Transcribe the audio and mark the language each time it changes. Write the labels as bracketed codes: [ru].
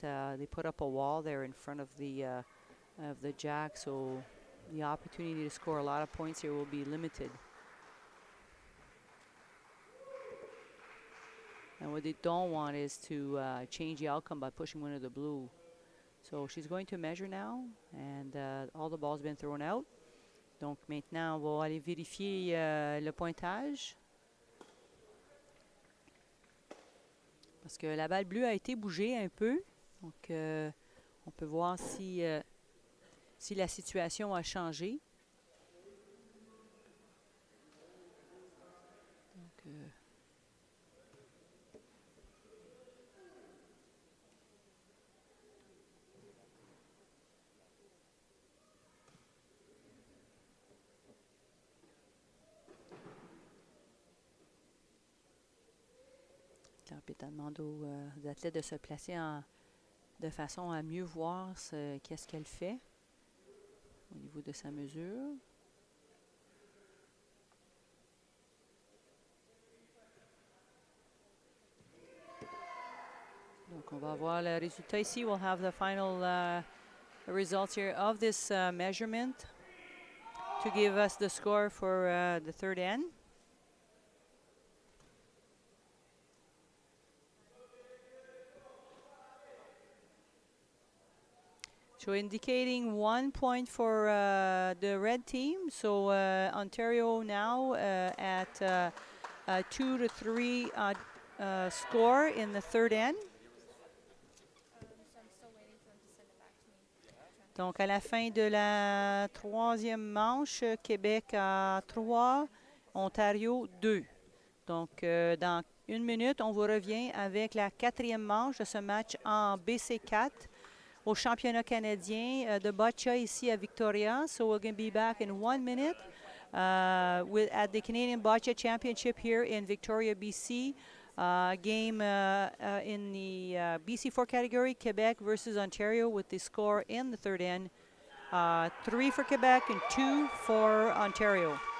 [en] They put up a wall there in front of the jack, so the opportunity to score a lot of points here will be limited. And what they don't want is to change the outcome by pushing one of the blue. So she's going to measure now, and all the balls have been thrown out. [fr] Donc maintenant, on va aller vérifier le pointage. Parce que la balle bleue a été bougée un peu. Donc on peut voir si si la situation a changé. Donc, L'arbitre demande aux athlètes de se placer de façon à mieux voir qu'est-ce qu'elle fait au niveau de sa mesure. Donc, on va voir le résultat ici. [en] We'll have the final results here of this measurement to give us the score for the third end. So indicating 1 point for the red team. So Ontario now at 2 to 3 score in the third end. [fr] Donc, à la fin de la troisième manche, Québec à 3, Ontario 2. Donc, dans une minute, on vous revient avec la quatrième manche de ce match en BC4 au championnat canadien de boccia ici à Victoria. [en] So, we're going to be back in 1 minute at the Canadian Boccia Championship here in Victoria, BC. Game in the BC4 category, Quebec versus Ontario, with the score in the third end, 3 for Quebec and 2 for Ontario.